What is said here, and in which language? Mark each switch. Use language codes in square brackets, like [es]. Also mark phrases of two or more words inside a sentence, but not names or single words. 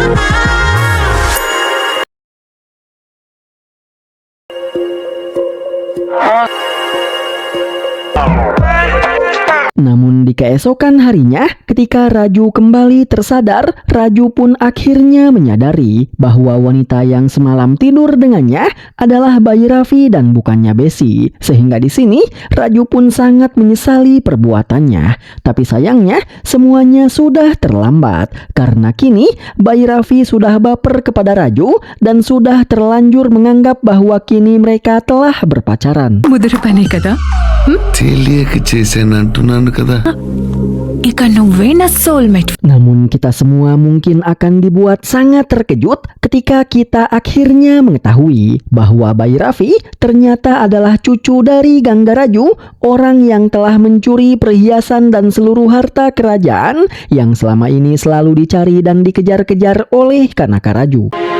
[id] Namun di keesokan harinya, ketika Raju kembali tersadar, Raju pun akhirnya menyadari bahwa wanita yang semalam tidur dengannya adalah Bayi Raffi dan bukannya Besi. Sehingga di sini Raju pun sangat menyesali perbuatannya. Tapi sayangnya semuanya sudah terlambat karena kini Bayi Raffi sudah baper kepada Raju dan sudah terlanjur menganggap bahwa kini mereka telah berpacaran. [te] ముదురుపనే కదా తెలియక చేశానంటున్నాను కదా. ఇక నువ్వే నా సోల్మేట్. [id] Namun kita semua mungkin akan dibuat sangat terkejut ketika kita akhirnya mengetahui bahwa Bayi Raffi ternyata adalah cucu dari Gangga Raju, orang yang telah mencuri perhiasan dan seluruh harta kerajaan yang selama ini selalu dicari dan dikejar-kejar oleh Kanaka Raju.